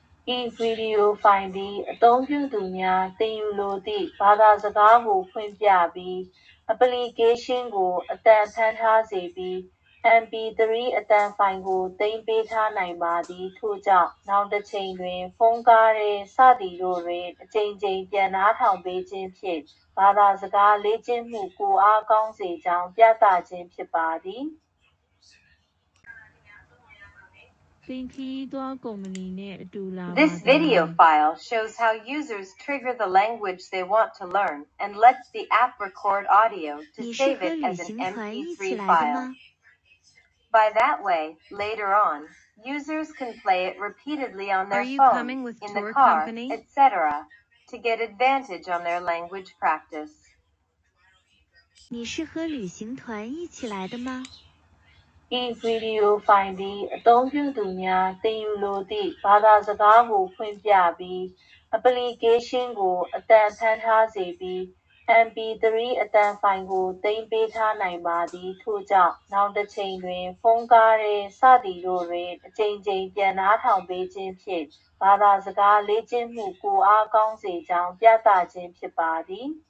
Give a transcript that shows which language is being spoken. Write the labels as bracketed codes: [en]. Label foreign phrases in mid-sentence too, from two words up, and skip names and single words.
[my] ဤဗီဒီယိုဖိုင်သည်အသုံးပြုသူများသင်ယူလိုသည့်ဘာသာစကားကိုဖွင့်ပြပြီးအပလီကေးရှင်းကိုအသံဖမ်းထားစေပြီး MP3 အသံဖိုင်ကိုသိမ်းပေးထားနိုင်ပါသည်ထို့ကြောင့်နောင်တစ်ချိန်တွင်ဖုန်းကားထဲစသည်တို့တွင်အကြိမ်ကြိမ်ပြန်နားထောင်ပေးခြင်းဖြင့်ဘာသာစကားလေ့ကျင့်မှုပိုအားကောင်းစေကြောင်းပြသခြင်းဖြစ်ပါသည် [en] This video file shows how users trigger the language they want to learn and lets the app record audio to save it as an MP3 file. By that way, later on, users can play it repeatedly on their phone, in the car, etc., to get advantage on their language practice. [zh] 你是和旅行团一起来的吗？ [my] ဤဗီဒီယိုဖိုင်သည်အသုံးပြုသူများသင်ယူလိုသည့်ဘာသာစကားကိုဖွင့်ပြပြီးအပလီကေးရှင်းကိုအသံဖမ်းထားစေပြီး MP3 အသံဖိုင်ကိုသိမ်းပေးထားနိုင်ပါသည်ထို့ကြောင့်နောင်တစ်ချိန်တွင်ဖုန်းကားထဲစသည်တို့တွင်အကြိမ်ကြိမ်ပြန်နားထောင်ပေးခြင်းဖြင့်ဘာသာစကားလေ့ကျင့်မှုပိုအားကောင်းစေကြောင်းပြသခြင်းဖြစ်ပါသည်